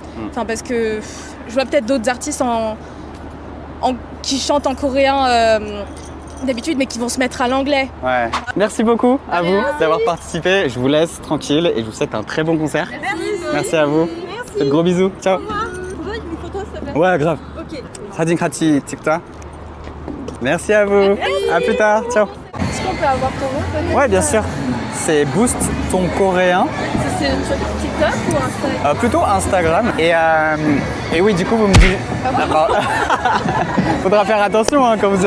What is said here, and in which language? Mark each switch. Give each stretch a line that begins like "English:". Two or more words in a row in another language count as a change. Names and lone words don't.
French: Enfin, parce que je vois peut-être d'autres artistes qui chantent en coréen d'habitude, mais qui vont se mettre à l'anglais. Ouais. Merci beaucoup à vous d'avoir participé. Je vous laisse tranquille et je vous souhaite un très bon concert. Merci à vous. Faites gros bisous. Ciao. Ouais, grave. Ok.
Korean: 사진 같이 찍자.
French: Merci à vous. À plus tard. Ciao. Est-ce qu'on peut avoir ton nom peut-être? Ouais, bien sûr. C'est Boost ton coréen. C'est sur TikTok ou Instagram? Plutôt Instagram. Et oui, du coup, vous me dites. Faudra faire attention quand vous serez.